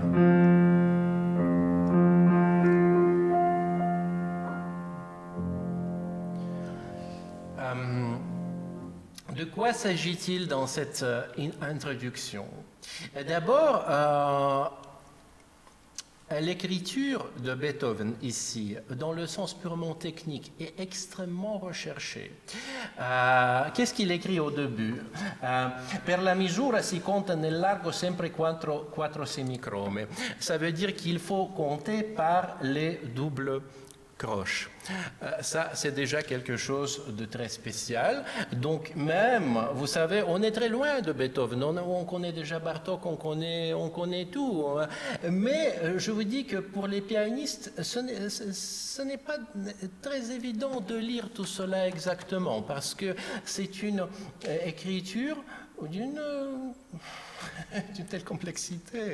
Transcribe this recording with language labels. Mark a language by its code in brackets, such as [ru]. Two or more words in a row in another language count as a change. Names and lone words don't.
[fr] de quoi s'agit-il dans cette introduction? D'abord, l'écriture de Beethoven ici, dans le sens purement technique, est extrêmement recherchée. Qu'est-ce qu'il écrit au début? [it] Per la misura si conta nel largo sempre quattro semicrome. [fr] Ça veut dire qu'il faut compter par les doubles croches. Ça, c'est déjà quelque chose de très spécial. Donc même, vous savez, on est très loin de Beethoven. On connaît déjà Bartók, on connaît tout. Mais je vous dis que pour les pianistes, ce n'est pas très évident de lire tout cela exactement, parce que c'est une écriture d'une telle complexité.